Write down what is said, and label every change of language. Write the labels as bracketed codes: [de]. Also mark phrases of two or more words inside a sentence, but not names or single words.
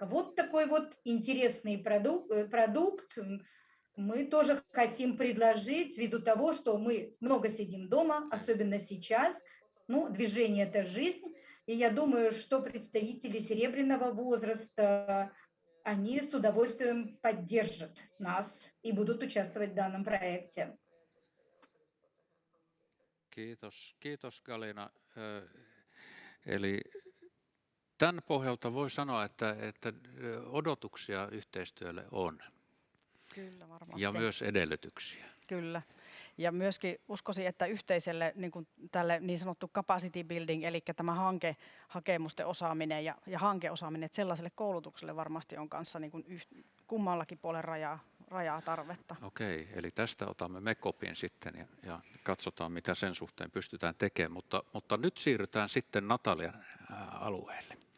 [ru] Вот такой вот интересный продукт мы тоже хотим предложить ввиду того, что мы много сидим дома, особенно сейчас. Ну, движение – это жизнь. И я думаю, что представители серебряного возраста, они с удовольствием поддержат нас и будут участвовать в данном проекте. [fi] Kiitos Galina. Eli tämän pohjalta voi sanoa, että odotuksia yhteistyölle on. Kyllä, varmasti. Ja myös edellytyksiä. Kyllä. Ja myöskin uskoisin, että yhteiselle niin kuin tälle niin sanottu [en] capacity building, [fi] eli tämä hakemusten osaaminen ja hankeosaaminen, että sellaiselle koulutukselle varmasti on kanssa niin kuin kummallakin puolen rajaa tarvetta. Okei, eli tästä otamme me kopin sitten ja katsotaan, mitä sen suhteen pystytään tekemään. Mutta nyt siirrytään sitten Natalian alueelle.